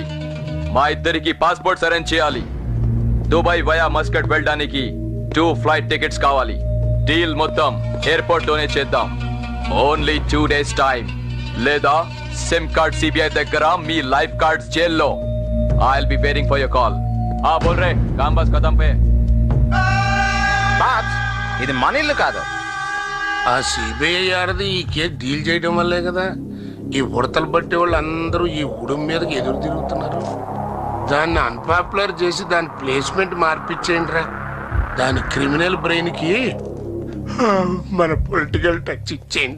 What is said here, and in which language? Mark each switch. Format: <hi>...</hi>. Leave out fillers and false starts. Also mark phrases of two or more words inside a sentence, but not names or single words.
<te>మా ఇద్దరికి పాస్పోర్ట్స్ అరేంజ్ చేయాలి. దుబాయ్ వయా మస్కట్ వెళ్ళడానికి 2 ఫ్లైట్ టికెట్స్ కావాలి. డీల్ మొత్తం ఎయిర్పోర్ట్ లోనే చేద్దాం.</te> <en>only 2 days time,</en> <te>లేదా సిమ్ కార్డ్ సిబిఐ దగ్గర, మీ లైఫ్ కార్డ్స్ జైల్లో.</te> <en>I will be waiting for your call.</en> <hi>आ बोल रे काम बस खतम पे.</hi> <te>బాబ్స్, ఇది మన ఇల్లు కాదు, ఆ సిబిఐ ఆడది ఈ కేసు డీల్ చేయడం వల్లే కదా ఈ ఉడతలు పట్టే వాళ్ళు అందరూ ఈ ఉడుం మీదకి ఎదురు తిరుగుతున్నారు. దాన్ని అన్పాపులర్ చేసి దాని ప్లేస్మెంట్ మార్పిచ్చేయండి రా. దాని క్రిమినల్ బ్రెయిన్ కి మన పొలిటికల్ టచ్ ఇచ్చేయండి.</te>